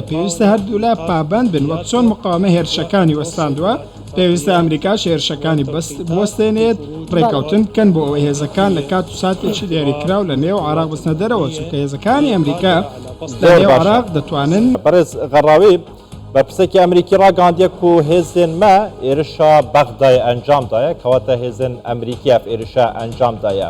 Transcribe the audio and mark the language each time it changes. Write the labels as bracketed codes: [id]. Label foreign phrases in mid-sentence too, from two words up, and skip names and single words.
[ckb] پێویستە هەردوو لا پابند بن، وەک چۆن مقاومە هێرشەکانی وەستاندووە پێویستە ئەمریکاش هێرشەکانی بوەستێنێت ڕێکەوتن بکەن بۆ ئەوەی هێزەکان لە کات و ساتێکی دیاریکراو لە نێو عێراق بستنە دەرەوە، چونکە هێزەکانی ئەمریکا لە نێو عێراق دەتوانن. بەڕێز غەراوی بەرپرسێکی ئەمریکی ڕاگەاندیە [ku] و هێزên me êrişa Bexdayê encam daye kewata hêzên Emerîkî ev êrişa encam daye.